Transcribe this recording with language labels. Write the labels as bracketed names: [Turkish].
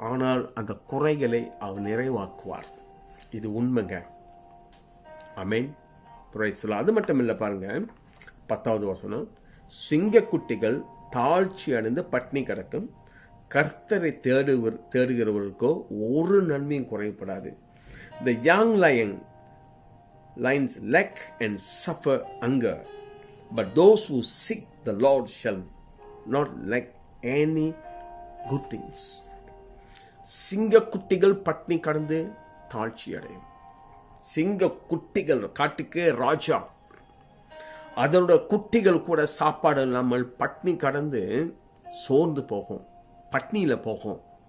[Tamil] ஆனால் அந்த குறைகளை அவர் நிறைவாக்குவார். இது உண்மைங்க. ஆமென். [English] Praise the Lord. [Tamil] அது மட்டும் இல்லை பாருங்க, 10வது வசனம், சிங்கக்குட்டிகள் தாழ்ச்சி அடைந்து பட்டினி கிடக்கும், கர்த்தரை தேடுகிறவர்களுக்கோ ஒரு நன்மையும் குறைப்படாது. [English] The young lions lack and suffer hunger, but those who seek the Lord shall not lack any good things. [Tamil] சிங்கக்குட்டிகள் பட்டினி கடந்து தாழ்ச்சி அடையும். சிங்கக்குட்டிகள், காட்டுக்கே ராஜா, அதனோட குட்டிகள் கூட சாப்பாடு இல்லாமல் பட்னி கடந்து சோர்ந்து போகும், பட்னியில போகும்.